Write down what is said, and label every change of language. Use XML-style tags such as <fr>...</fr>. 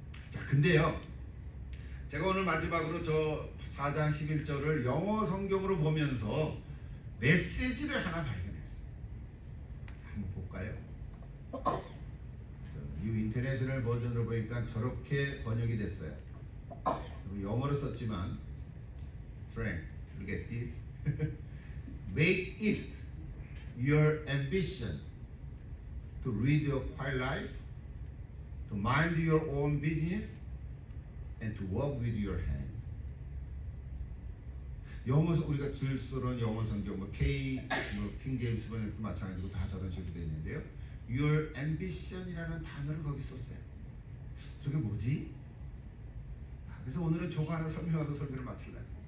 <ko>자, 근데요, 제가 오늘 마지막으로 저 4장 11절을 영어 성경으로 보면서 메시지를 하나 발견했어요. 한번 볼까요? 뉴 인터내셔널 버전으로 보니까 저렇게 번역이 됐어요. 영어로 썼지만</ko> <en>Frank, look at this. make it your ambition to lead a quiet life, to mind your own business, and to work with your hands.</en> <ko>영어 우리가 줄수록 영어 성경 킹 제임스 번역도 마찬가지고 다 저런 식으로 되어 있는데요. Your ambition이라는 단어를 거기 썼어요. 저게 뭐지? 그래서 오늘은 저거 하나 설명하고 설교를 마치려고.</ko>